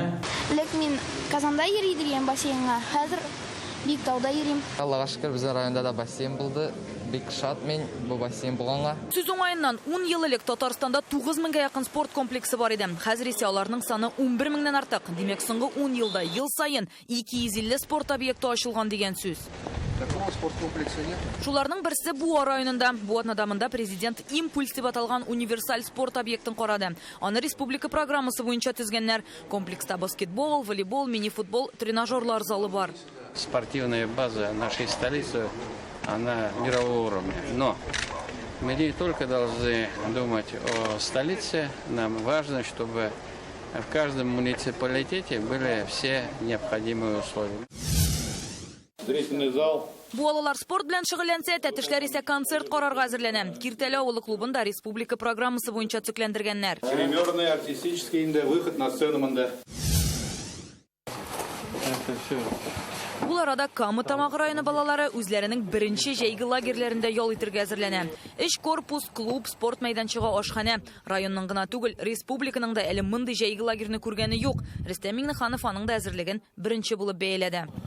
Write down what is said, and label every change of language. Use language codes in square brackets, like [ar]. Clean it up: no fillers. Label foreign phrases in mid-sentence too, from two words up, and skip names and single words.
[tt] Ләкин мин Казанда йөри дигән бассейнга, хәзер Биектауда йөрим. Аллага шөкер, безнең районда да бассейн булды. Бик шат мен бу бассейн булганга. Сүз уңаеннан 10 ел элек Татарстанда 9000-га якын спорт комплексы бар иде. Хәзер исә аларның саны 11 меңнән артык. Димәк, соңгы 10 елда ел сайын 250 спорт объекты ачылган дигән сүз. [ru] Такого спорт комплекса нет. [tt] Шуларның берсе Буа районында. Бу атнада монда президент импульс дип аталган универсаль спорт объектын карады. Аны республика программасы буенча төзгәннәр. Комплекста баскетбол, волейбол, мини-футбол, тренажерлар залы бар. [ru] Спортивная база нашей столицы, она мирового уровня. Но мы не только должны думать о столице, нам важно, чтобы в каждом муниципалитете были все необходимые условия. Зрительный зал. [tt] Буалалар спорт белән шөгыльләнсә, Тәтешләр исә концерт карарга әзерләнә. Киртәле авылы клубында республика программасы буенча төзекләндергәннәр. [ru] Гримерный, артистический инде, выход на сцену монда. Это все. [tt] Бу арада Кама Тамагы районы балалары үзләренең беренче җәйге лагерьләрендә ял итәргә әзерләнә. Эш корпус, клуб, спорт мәйданчыгы, ашхана. Районның гына түгел, республиканың да әле мондый җәйге лагерьне күргәне юк. Рөстәм Миңнеханов аның да әзерлеген беренче булып бәяләде.